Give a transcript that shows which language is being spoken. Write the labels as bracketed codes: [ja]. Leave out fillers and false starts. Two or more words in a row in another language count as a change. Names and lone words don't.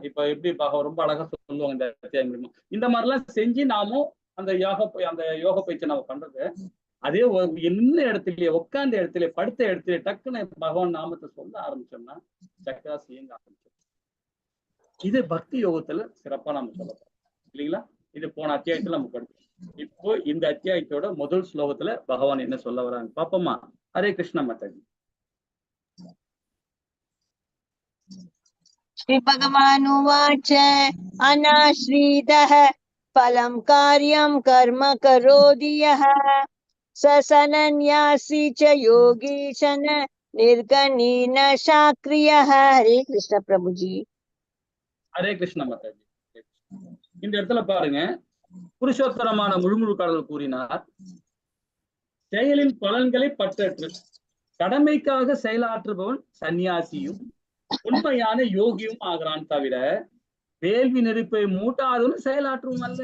[ta] இப்ப எப்படி ரொம்ப அழகா சொல்லுவாங்க இந்த அத்தியாயம் மூலமா. இந்த மாதிரிலாம் செஞ்சு நாமும் அந்த யோக பயிற்சி நம்ம பண்றது அதே என்ன இடத்துலயே உட்கார்ந்த இடத்துல படுத்த இடத்துல டக்குன்னு பகவான் நாமத்தை சொல்ல ஆரம்பிச்சோம்னா சக்கராஸ் இயங்க ஆரம்பிச்சோம். இது பக்தி யோகத்துல சிறப்பா நம்ம சொல்லப்போம் இல்லைங்களா. இது போன அத்தியாயத்துல நம்ம படிச்சோம். இப்போ இந்த அத்தியாயத்தோட முதல் ஸ்லோகத்துல பகவான் என்ன சொல்ல வராங்க பாப்போமா. ஹரே கிருஷ்ண மாதாஜி. [sa] श्री भगवानुवाच अनाश्रितः फलं कार्यं कर्म करोति यः स सनन्यासी च योगीशन निर्गणीन शाक्रियः. [hi] हरे कृष्ण प्रभु जी. [ta] ஹரே கிருஷ்ண மாதாஜி. இந்த இடத்துல பாருங்க, புருஷோத்தரமான முழுமுழு கடவுள் கூறினார், செயலின் பலன்களை பற்றற்று கடமைக்காக செயலாற்றுபவன் சன்னியாசியும் உண்மையான யோகியும் ஆகிறான் தவிர வேள்வி நெருப்பை மூட்டாதவனும் செயலாற்றுவும் அல்ல.